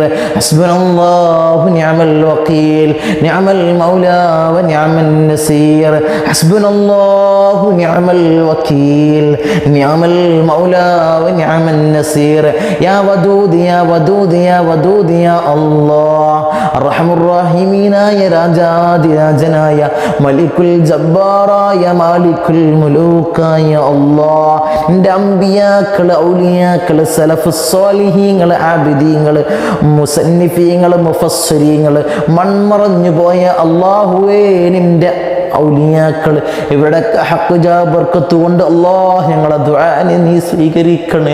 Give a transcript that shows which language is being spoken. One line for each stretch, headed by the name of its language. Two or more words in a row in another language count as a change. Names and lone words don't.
Arabic: حسبنا الله نعم الوكيل نعم المولى ونعم النصير. حسبنا الله نعم الوكيل نعم المولى ونعم النصير. يا ودود يا ودود يا ودود يا الله الرحم الراحمين يا
Malayalam: രാജാതിരാജനായ മലിക്കുൽ ജബ്ബാറായ മാലിക്കുൽ മുലൂക്കായ അല്ലാഹ്, എൻ്റെ അമ്പിയാക്കൾ, ഔലിയാക്കൾ, സലഫ് സ്വാലിഹീങ്ങൾ, ആബിദീങ്ങൾ, മുസന്നിഫീങ്ങൾ, മുഫസ്സിരീങ്ങൾ, മൺമറഞ്ഞു പോയ അല്ലാഹുവേ, നിൻ്റെ ഔലിയാക്കൾ ഇവിടൊക്കെ ഹഖ് ബർക്കത്ത് കൊണ്ട് അല്ലാഹ് ഞങ്ങളെ ദുആനെ നീ സ്വീകരിക്കണേ.